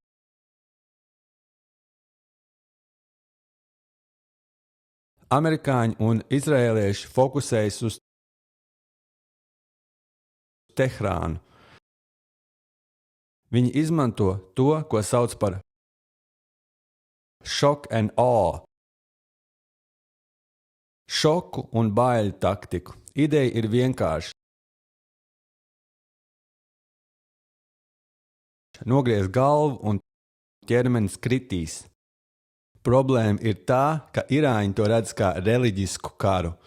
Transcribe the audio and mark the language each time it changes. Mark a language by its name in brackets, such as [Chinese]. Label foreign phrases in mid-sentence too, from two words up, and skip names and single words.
[Latvian] Amerikāņi un izraēlieši fokusējas uz Tehrānu. Viņi izmanto to, ko sauc par [English] shock and awe. [Latvian] Šoku un baiļu taktiku. Ideja ir vienkārša. Nogriez galvu un ķermenis kritīs. Problēma ir tā, ka irāņi to redz kā reliģisku karu.